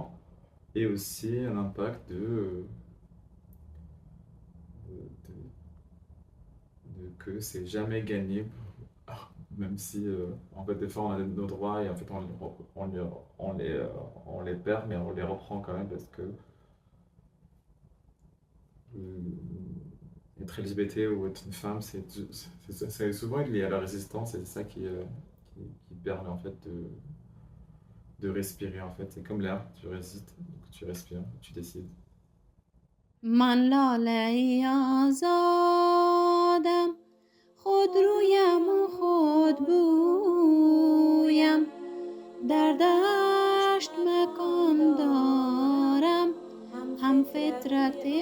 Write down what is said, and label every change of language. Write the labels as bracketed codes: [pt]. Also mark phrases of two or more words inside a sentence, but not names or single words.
[fr] Et aussi un impact de que c'est jamais gagné, même si en fait des fois on a nos droits et en fait on les perd, mais on les reprend quand même parce que être LGBT ou être une femme, c'est souvent lié à la résistance et c'est ça qui permet en fait de respirer en fait. C'est comme l'air, tu résistes, donc tu respires, tu décides. [fa] من لاله آزادم خود رویم و خود بویم در دشت مکان دارم هم فطرت